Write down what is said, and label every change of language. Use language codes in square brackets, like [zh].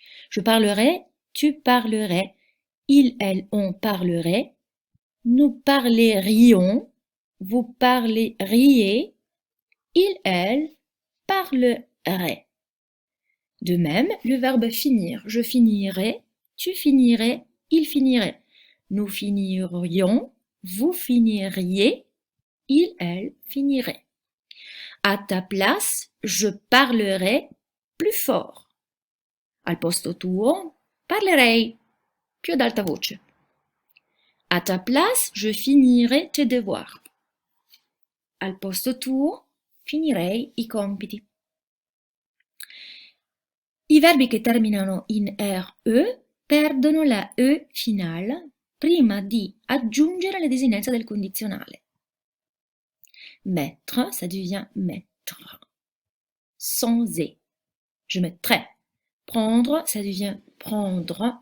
[fr] Je parlerai, tu parlerais, il, elle, on parlerait, nous parlerions, vous parleriez, il, elle parlerait. De même, le verbe finir, je finirai, tu finirais, il finirait. Nous finirions, vous finiriez, il, elle finirait. À ta place, je parlerai plus fort. [it] Al posto tuo, parlerei più ad alta voce. [fr] À ta place, je finirai tes devoirs. [it] Al posto tuo, finirei i compiti. I verbi che terminano in RE perdono la E finale prima di aggiungere le desinenze del condizionale. [fr] Mettre, ça devient mettre. Sans E, je mettrai. Prendre, ça devient prendre.